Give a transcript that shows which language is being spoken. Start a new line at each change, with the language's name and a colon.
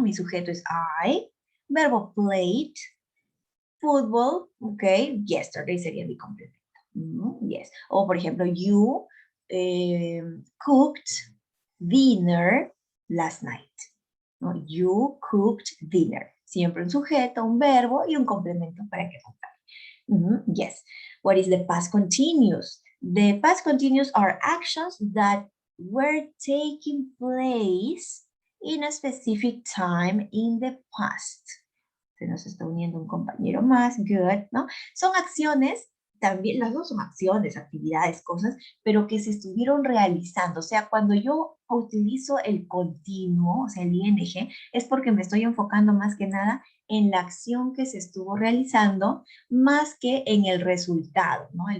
Spanish: Mi sujeto es I, verbo played, football, ok, yesterday sería mi complemento. Yes. O por ejemplo,
English: you cooked dinner last night. ¿No? You cooked dinner.
Spanish: Siempre un sujeto, un verbo y un complemento para que acompañe.
English: Yes. What is the past continuous? The past continuous are actions that were taking place in a specific time in the past.
Spanish: Se nos está uniendo un compañero más, good, ¿no? Son acciones, también las dos son acciones, actividades, cosas, pero que se estuvieron realizando. O sea, cuando yo utilizo el continuo, o sea, el ing, es porque me estoy enfocando más que nada en la acción que se estuvo realizando, más que en el resultado, ¿no?